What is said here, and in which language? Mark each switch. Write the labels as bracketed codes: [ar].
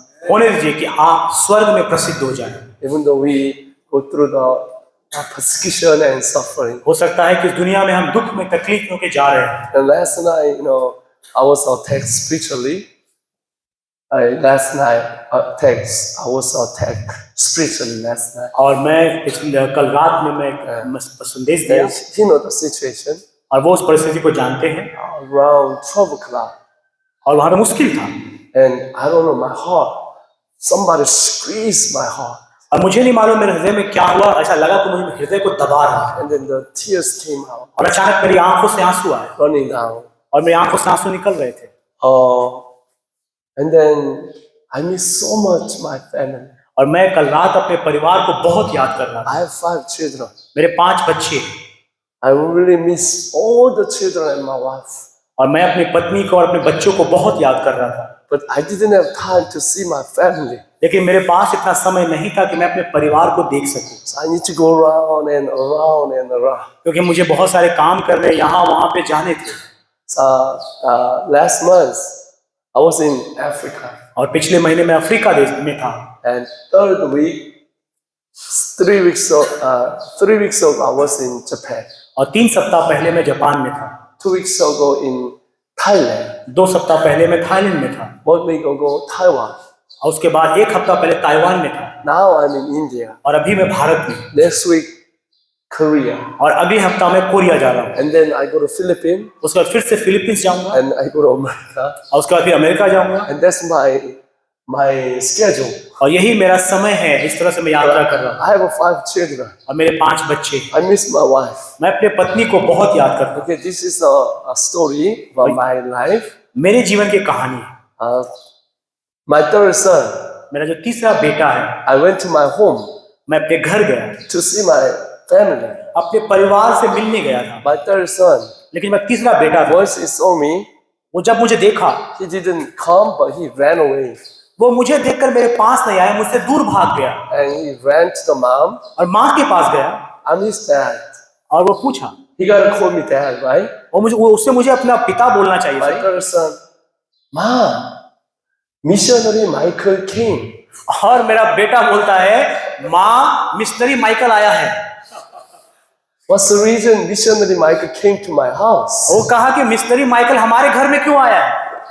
[hi] होने दीजिए कि आप स्वर्ग में प्रसिद्ध हो जाएं। [en] Even though we go through the persecution and suffering. [hi] हो सकता है कि इस दुनिया में हम दुख में तकलीफ में जा रहे हैं। [en] And last night, you know, I was attacked spiritually. Last night, I was attacked spiritually last night. [hi] और मैं कल रात में मैं संदेश दिया [en] And you know the situation. [hi] और वो उस परिस्थिति को जानते हैं [en] Around 12 o'clock. [hi] और वहां पे मुश्किल था [en] And I don't know, my heart, somebody squeezed my heart. [hi] और मुझे नहीं मालूम मेरे हृदय में क्या हुआ, ऐसा लगा कि मुझे हृदय को दबा रहा है [en] And then the tears came out, [hi] और अचानक मेरी आंखों से आंसू आए [en] running down. [hi] और मेरी आंखों से आंसू निकल रहे थे। [en] And then I miss so much my family. [hi] और मैं कल रात अपने परिवार को बहुत याद कर रहा था। [en] I have 5 children. [hi] मेरे 5 बच्चे [en] I really miss all the children and my wife. [hi] और मैं अपनी पत्नी को और अपने बच्चों को बहुत याद कर रहा था, [en] But I didn't have time to see my family. [hi] लेकिन मेरे पास इतना समय नहीं था कि मैं अपने परिवार को देख सकूं, [en] So I need to go around and around and around. [hi] क्योंकि मुझे बहुत सारे काम करने यहाँ वहाँ पे जाने थे। [en] So last month I was in Africa, [hi] और पिछले महीने मैं अफ्रीका देश में था [en] and 3 weeks ago I was in Japan. [hi] और 3 सप्ताह पहले मैं जापान में था, [en] 2 weeks ago in Thailand. [hi] 2 सप्ताह पहले मैं थाईलैंड में था [en] 1 week ago Taiwan. [hi] और उसके बाद 1 हफ्ता पहले ताइवान में था [en] Now I'm in India. [hi] और अभी मैं भारत में, [en] Next week Korea. [hi] और अगले हफ्ता मैं कोरिया जा रहा हूँ। [en] And then I go to Philippines [hi] उसके बाद फिर से फिलीपींस जाऊंगा [en] and I go to America. [hi] और उसके बाद फिर अमेरिका जाऊंगा [en] And that's my schedule. [hi] और यही मेरा समय है। इस तरह से मैं यात्रा कर रहा हूँ [en] I have 5 children. [hi] और मेरे 5 बच्चे। [en] I miss my wife. [hi] मैं अपने पत्नी को बहुत याद करता हूँ। [en] Okay, this is a story about my life. [hi] मेरे जीवन की कहानी है। [en] My third son, [hi] मेरा जो तीसरा बेटा है, [en] I went to my home [hi] मैं अपने घर गया, [en] to see my family. [hi] अपने परिवार से मिलने गया था, [en] My third son, [hi] लेकिन मैं तीसरा बेटा था, [en] once he saw me, [hi] वो जब मुझे देखा, [en] he didn't come, but he ran away. [hi] वो मुझे देखकर मेरे पास नहीं आया, मुझसे दूर भाग गया [en] And he ran to the mom. [hi] और माँ के पास गया [en] I'm his dad. [hi] और वो पूछा, [en] He gotta call me dad, right? [hi] और उससे मुझे अपना पिता बोलना चाहिए [en] My [hi] था। [en] third son, Mom, missionary Michael came. [hi] और मेरा बेटा बोलता है, माँ मिशनरी माइकल आया है। [en] What's the reason missionary Michael came to my house? [hi] वो कहा कि मिशनरी माइकल हमारे घर में क्यों आया है?